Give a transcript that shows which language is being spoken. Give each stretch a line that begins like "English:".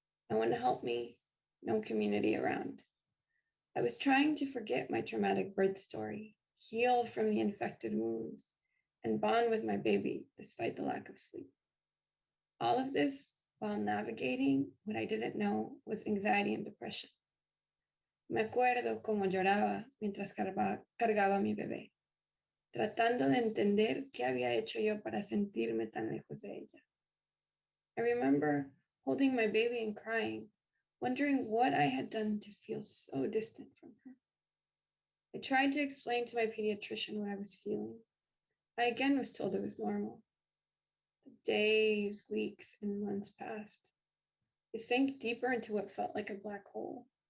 English: No one to help me, no community around. I was trying to forget my traumatic birth story, heal from the infected wounds, and bond with my baby despite the lack of sleep. All of this while navigating what I didn't know was anxiety and depression.
Spanish: Me acuerdo como lloraba mientras cargaba a mi bebé, tratando de entender qué había hecho yo para sentirme tan lejos de ella.
English: I remember holding my baby and crying, wondering what I had done to feel so distant from her. I tried to explain to my pediatrician what I was feeling. I again was told it was normal. Days, weeks, and months passed. I sank deeper into what felt like a black hole.